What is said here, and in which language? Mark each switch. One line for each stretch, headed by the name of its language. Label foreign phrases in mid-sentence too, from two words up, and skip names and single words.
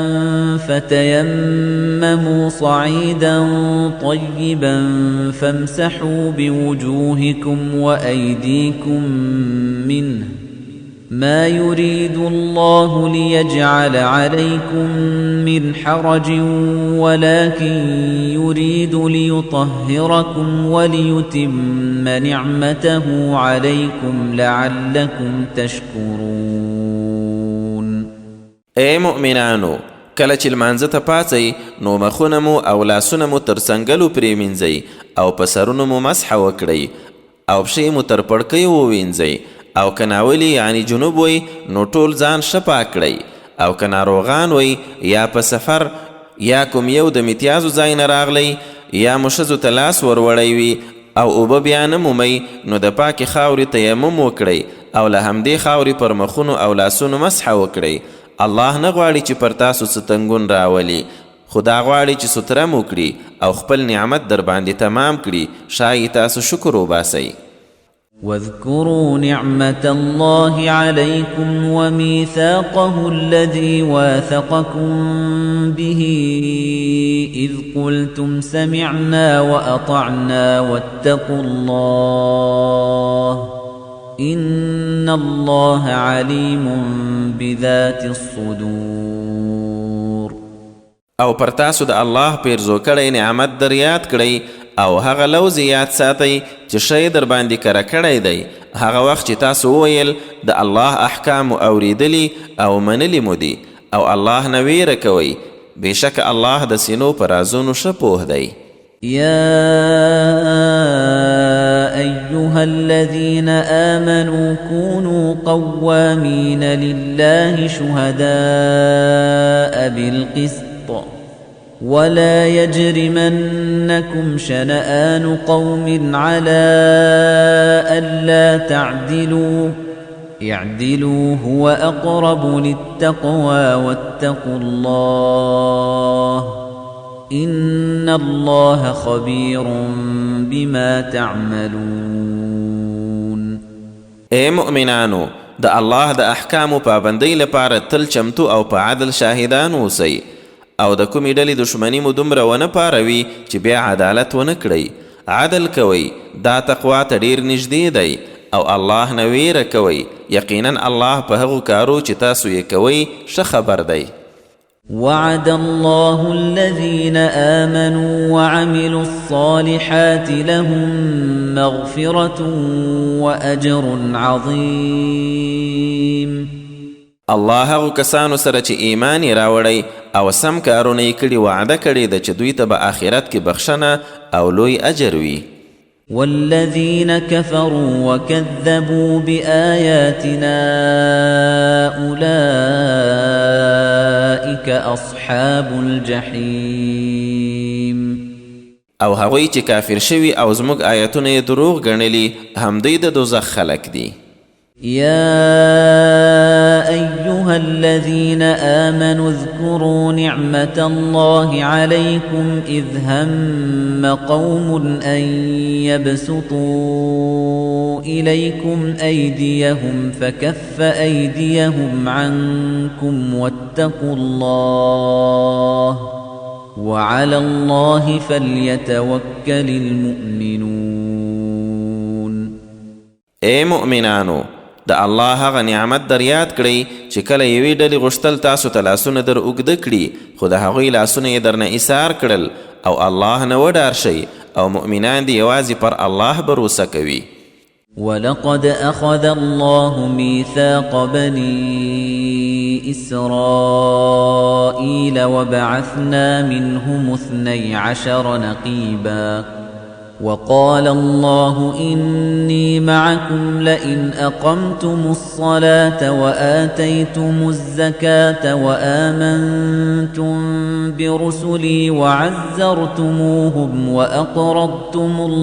Arabic: فتيمموا صعيدا طيبا فامسحوا بوجوهكم وأيديكم منه ما يريد الله ليجعل عليكم من حرج ولكن يريد ليطهركم وليتم نعمته عليكم لعلكم تشكرون.
Pashto: اے مؤمنانو کله چې لمانځه ته پاڅئ نو مخونه مو او لاسونه مو تر څنګلو پرېمینځئ او په سرونو مو مسحه وکړئ او پښې مو تر پړکیو ووینځئ او که ناولي یعنی جنوب وی نو ټول ځان ښه پاک کړئ او که ناروغان وی یا په سفر یا کوم یو د امتیازو ځای نه راغلی یا مو ښځو ته لاس وروړی وي او اوبه بیا نه مومئ نو د پاکې خاورې تیمم وکړئ او له همدې خاورې پر مخونو او لاسونو مسحه وکړئ. الله نه غواړي چې پر تاسو څه تنګون راولي خو دا غواړي چې ستره مو کړي او خپل نعمت در باندې تمام کړي ښایي تاسو شکر وباسئ.
Arabic: واذكروا نعمة الله عليكم وميثاقه الذي واثقكم به إذ قلتم سمعنا وأطعنا واتقوا الله إن الله عليم بذات الصدور.
Pashto: او پر تاسو د الله پیرزو کړی نعمت در یاد کړئ او هغه لوز یاد ساتئ چې شی در باندې کره کړی دی هغه وخت چې تاسو وویل د الله احکام اوریدلی او منلی مو دي او الله نه ویره کوئ بېشکه الله د سینو په رازونو ښه پوه دی.
Arabic: يا أيها الذين آمنوا كونوا قوامين لله شهداء بالقسط ولا يجرمنكم شنآن قوم على ألا تعدلوا اعدلوا هو أقرب للتقوى واتقوا الله إن الله خبير بما تعملون.
Pashto: اے مؤمنانو د الله د احکامو پابندۍ لپاره تل چمتو او په عدل شاهدان اوسئ او د کومې ډلې دښمني مو دومره ونه پاروي چې بیا عدالت ونه کړئ. عدل کوئ دا تقوا ته ډیر نږدې دی او الله نه ویره کوئ یقینا الله په هغو کارو چې تاسو یې کوئ ښه خبر دی.
Arabic: وعد الله الذين آمنوا وعملوا الصالحات لهم مغفرة وأجر عظيم.
Pashto: الله هغو کسانو سره چې ایمان یې راوړی او سم کارونه یې کړي وعده کړې ده چې دوی ته به آخرت کې بخښنه او لوی اجر وي.
Arabic: والذين كفروا وكذبوا بآياتنا أولئك أصحاب الجحيم.
Pashto: او هغوی چې کافر شوي او زموږ آیتونه یې دروغ ګڼلي همدوی د دوزخ خلک دي.
Arabic: يا أيها الذين آمنوا اذكروا نعمة الله عليكم إذ هم قوم أن يبسطوا إليكم أيديهم فكف أيديهم عنكم واتقوا الله وعلى الله فليتوكل المؤمنون.
Pashto: اے مؤمنانو د الله هغه نعمت در یاد کړئ چې کله یوې ډلې غوښتل تاسو ته لاسونه در اوږده کړي خو د هغوی لاسونه یې درنه ایثار کړل او الله نه وډار شئ او مؤمنان دې یوازې پر الله بروسه کوي.
Arabic: ولقد أخذ الله ميثاق بني إسرائيل وبعثنا منهم 12 نقيباً وقال الله إني معكم لئن أقمتم الصلاة وآتيتم الزكاة وآمنتم برسلي وعزرتموهم وأقرضتم